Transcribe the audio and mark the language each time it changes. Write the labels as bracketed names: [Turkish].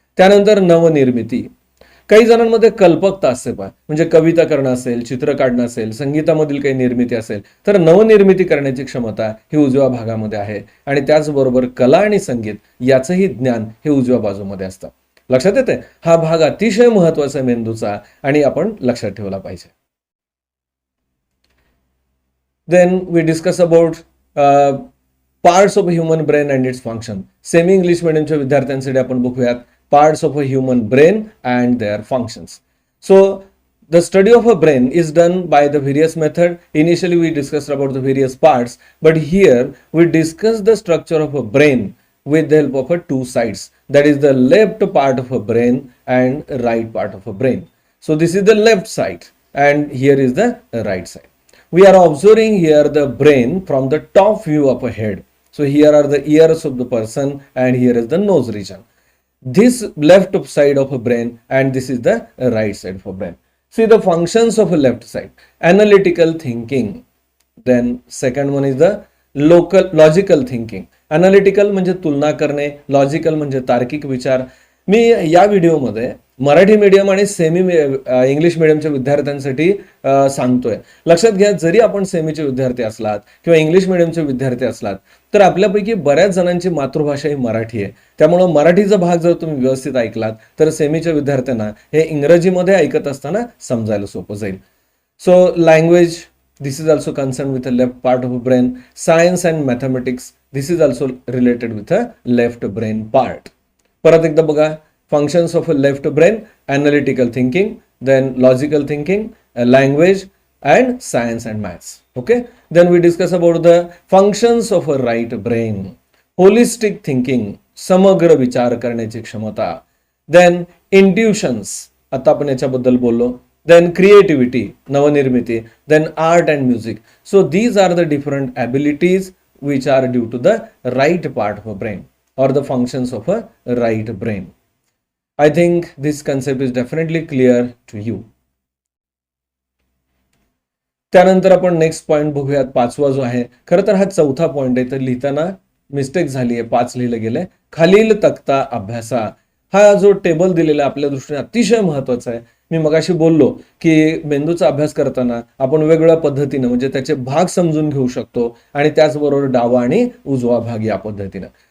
[Marathi] त्यानंतर नवनिर्मिती, काही जणांमध्ये कल्पकता असते पहा, म्हणजे कविता करणं असेल, चित्र काढणं असेल, संगीतामधील काही निर्मिती असेल, तर नवनिर्मिती करण्याची क्षमता ही उजव्या भागामध्ये आहे. आणि त्याचबरोबर कला आणि संगीत याचंही ज्ञान हे उजव्या बाजूमध्ये असतं. लक्षात येते. हा भाग अतिशय महत्वाचा मेंदूचा आणि आपण लक्षात ठेवला पाहिजे. [English] Then we discuss about parts of a human brain and its function. [Marathi] Semi English मीडियमच्या विद्यार्थ्यांसाठी आपण बघूयात [English] parts of a human brain and their functions. So the study of a brain is done by the various method. Initially we discussed about the various parts, but here we discuss the structure of a brain with the help of a two sides. That is the left part of a brain and right part of a brain. So this is the left side and here is the right side. We are observing here the brain from the top view of a head. So here are the ears of the person and here is the nose region. This left side of a brain and this is the right side of a brain. See the functions of a left side. Analytical thinking. Then second one is the logical thinking. [Marathi] Analytical म्हणजे तुलना करणे, logical म्हणजे तार्किक विचार. मी या व्हिडिओमध्ये Marathi medium आणि semi English मीडियमच्या विद्यार्थ्यांसाठी सांगतोय. लक्षात घ्या, जरी आपण सेमीचे विद्यार्थी असलात किंवा इंग्लिश मीडियमचे विद्यार्थी असलात तर आपल्यापैकी बऱ्याच जणांची मातृभाषा ही मराठी आहे. त्यामुळं मराठीचा भाग जर तुम्ही व्यवस्थित ऐकलात तर सेमीच्या विद्यार्थ्यांना हे इंग्रजीमध्ये ऐकत असताना समजायला सोपं जाईल. [English] So language, this is also concerned with the left part of the brain. Science and mathematics, this is also related with the left brain part. [Marathi] परत एकदा बघा. [English] Functions of a left brain, analytical thinking, then logical thinking, language and science and maths. Okay. Then we discuss about the functions of a right brain. Holistic thinking, [Marathi] समग्र विचार करण्याची क्षमता. [English] Then intuitions, [Marathi] आता आपण याच्याबद्दल बोललो. [English] Then creativity, नवनिर्मिती. Then art and music. So these are the different abilities which are due to the right part of a brain or the functions of a right brain. I think this concept is definitely clear to you. [Marathi] त्यानंतर आपण next point बघूयात. पाचवा जो आहे, खरं तर हा चौथा पॉइंट आहे, तर लिहिताना मिस्टेक झाली आहे, 5 लिहिलं गेलंय. खालील तक्ता अभ्यासा. हा जो टेबल दिलेला आपल्या दृष्टीने अतिशय महत्वाचा आहे. मी मगाशी बोललो की मेंदूचा अभ्यास करताना आपण वेगवेगळ्या पद्धतीनं म्हणजे त्याचे भाग समजून घेऊ शकतो आणि त्याचबरोबर डावा आणि उजवा भाग या पद्धतीनं.